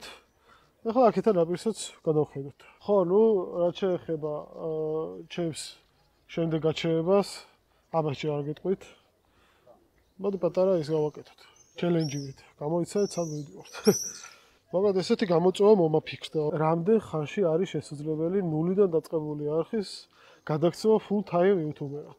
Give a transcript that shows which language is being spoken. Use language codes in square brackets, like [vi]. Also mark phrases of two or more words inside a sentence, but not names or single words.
[ka] ახლა აქეთან ნაპირსაც გადავხედოთ. ხო, ნუ რაც შეეხება ჩემს შემდეგ გაჩერებას, ამას ჯერ არ გეტყვით. მოდი პატარა ის გავაკეთოთ. ჩელენჯივით. გამოიცადეთ სად მივდივართ. მაგრამ ესეთი გამოწვევა მომაფიქრდა. რამდენ ხანში არის შესაძლებელი ნულიდან დაწყებული არხის გადაქცევა [en] full time YouTuber- [ka] ად?